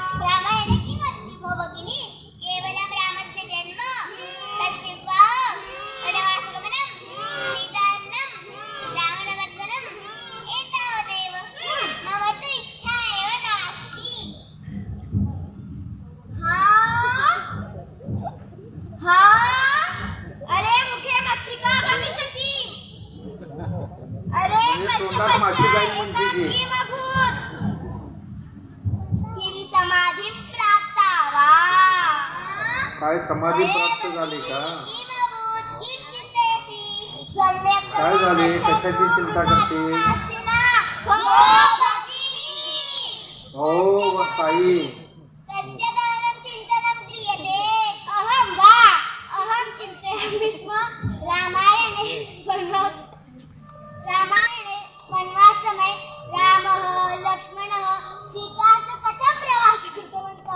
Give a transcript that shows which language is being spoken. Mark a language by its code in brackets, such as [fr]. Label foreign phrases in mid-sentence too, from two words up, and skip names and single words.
[sa] रामायणे किमस्ति भो भगिनी? केवलं रामस्य जन्म, तस्य विवाहः, वनवासगमनं, सीताहरणं, रावणमर्दनं, एतावदेव. मम तु इच्छा एव नास्ति. अरे मुखे मक्षिका गमिष्यति. अरे [mr] तोंडात माशी जाईल म्हणते ती. [sa] किमभूत्? किं समाधिं प्राप्ता वा? [mr] काय समाधी प्राप्त झाली का? [sa] किमभूत्? किं चिन्तयसि? सम्यक् [mr] काय झाले? कशाची चिंता करते? [sa] नास्ति ना? हो भगिनी. [mr] हो व ताई, [sa] तस्य दानं चिन्तनं क्रियते. अहं वा? अहं चिन्तयामि स्म. रामायणे वनवाससमये रामः लक्ष्मणः सीता च कथं प्रवासं कृतवन्तः?